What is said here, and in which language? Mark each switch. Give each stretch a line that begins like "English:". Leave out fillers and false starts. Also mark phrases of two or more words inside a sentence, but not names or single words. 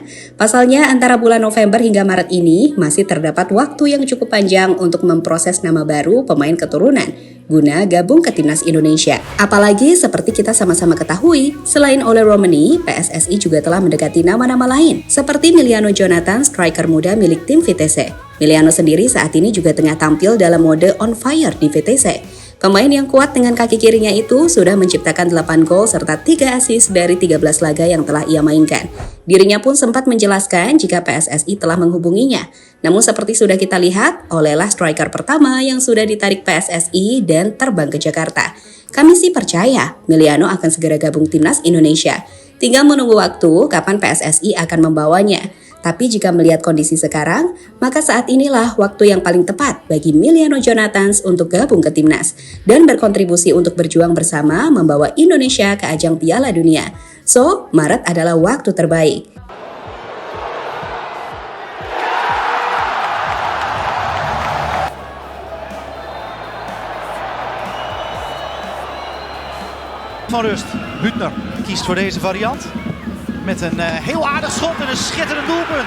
Indonesian: Pasalnya antara bulan November hingga Maret ini masih terdapat waktu yang cukup panjang untuk memproses nama baru pemain keturunan guna gabung ke timnas Indonesia. Apalagi seperti kita sama-sama ketahui, selain Ole Romani, PSSI juga telah mendekati nama-nama lain seperti Miliano Jonathan, striker muda milik tim VTC. Miliano sendiri saat ini juga tengah tampil dalam mode
English: on fire
Indonesian: di VTC. Pemain yang kuat dengan kaki kirinya itu sudah menciptakan 8 gol serta 3 assist dari 13 laga yang telah ia mainkan. Dirinya pun sempat menjelaskan jika PSSI telah menghubunginya. Namun seperti sudah kita lihat, Ole lah striker pertama yang sudah ditarik PSSI dan terbang ke Jakarta. Kami sih percaya Miliano akan segera gabung timnas Indonesia. Tinggal menunggu waktu kapan PSSI akan membawanya. Tapi jika melihat kondisi sekarang, maka saat inilah waktu yang paling tepat bagi Miliano Jonathan untuk gabung ke timnas dan berkontribusi untuk berjuang bersama membawa Indonesia ke ajang Piala Dunia. So, Maret adalah waktu terbaik.
Dutch: Van rust. Hüttner kiest voor deze variant. Met een heel aardig schot en een schitterend doelpunt.